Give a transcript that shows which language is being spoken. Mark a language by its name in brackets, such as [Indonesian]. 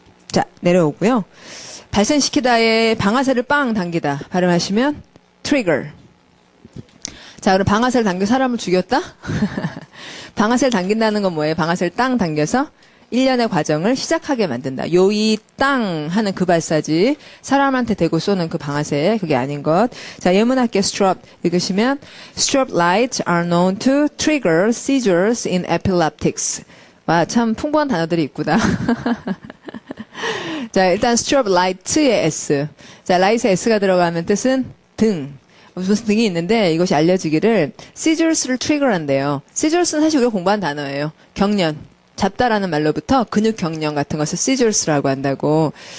[Korean] 자, 내려오고요. 발생시키다의 방아쇠를 빵 당기다 발음하시면 trigger. 자, 그럼 방아쇠를 당겨 사람을 죽였다? 방아쇠를 당긴다는 건 뭐예요? 방아쇠를 땅 당겨서 일련의 과정을 시작하게 만든다. 요이 땅 하는 그 발사지 사람한테 대고 쏘는 그 방아쇠 그게 아닌 것. 자, 예문학계 [English] strobe 읽으시면 strobe lights are known to trigger seizures in epileptics. [Korean] 와, 참 풍부한 단어들이 있구나. 자, 일단 strobe light의 S. 자, light의 S가 들어가면 뜻은 등. 무슨 등이 있는데 이것이 알려지기를 seizures를 trigger한대요. seizures는 사실 우리가 공부한 단어예요. 경련, 잡다라는 말로부터 근육 경련 같은 것을 seizures라고 한다고.